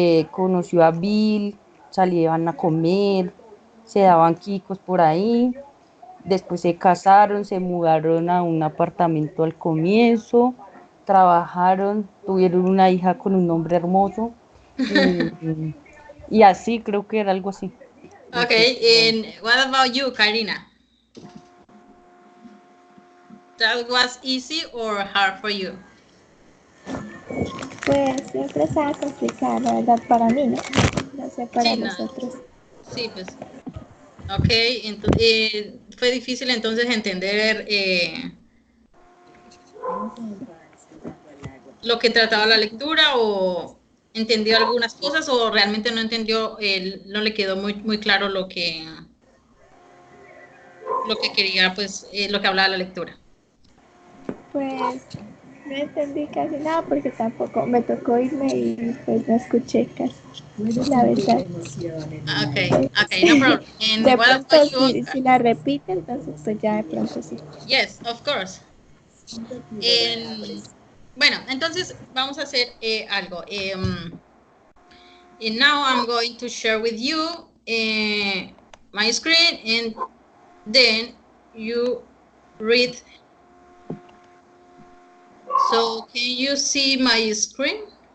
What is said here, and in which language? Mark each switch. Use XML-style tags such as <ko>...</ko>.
<es>conoció a Bill, salían a comer, se daban quicos por ahí, después se casaron, se mudaron a un apartamento al comienzo, trabajaron, tuvieron una hija con un nombre hermoso y así, creo que era algo así.</es> <en>Okay, and what about you, Karina? That was easy or hard for you?</en> <es>Pues siempre estaba complicada, la verdad, para mí, ¿no? No sé, para nosotros. Sí, pues. Ok, entonces, fue difícil entonces entender lo que trataba la lectura, o entendió algunas cosas, o realmente no entendió, no le quedó muy claro lo que quería, pues, lo que hablaba la lectura. Pues no entendí casi nada porque tampoco me tocó irme y pues no escuché casi, la verdad.</es> <en>Ok, no problem. And</en> <es>de</es> <en>what</en> <es>pronto</es> <en>about you?</en> <es>si la repite, entonces pues ya de pronto sí.</es> <en>Yes, of course.</en> <es>Bueno, entonces vamos a hacer algo.</es> <en>And now I'm going to share with you my screen, and then you read. So can you see my screen?</en>